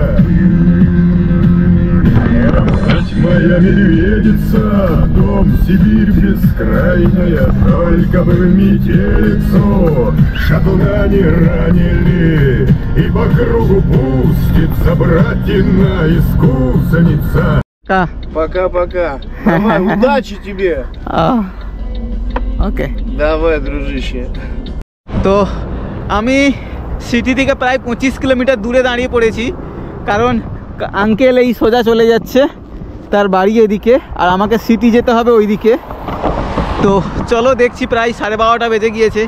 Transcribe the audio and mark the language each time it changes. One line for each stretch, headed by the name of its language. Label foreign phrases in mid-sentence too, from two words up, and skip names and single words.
Russian: Мать моя медведица, дом Сибирь бескрайняя, только бы в метелицу шатуна не ранили, и по кругу пустится братина искусница. Пока-пока. Давай, удачи тебе. ওকে। Давай, дружище.
Bangla: তো আমি সিটি থেকে প্রায় 25 কিলোমিটার দূরে দাঁড়িয়ে পড়েছি, কারণ আঙ্কেল এই সোজা চলে যাচ্ছে তার বাড়ি এদিকে, আর আমাকে সিটি যেতে হবে ওইদিকে। তো চলো দেখছি, প্রায় 12:30 বেজে গিয়েছে।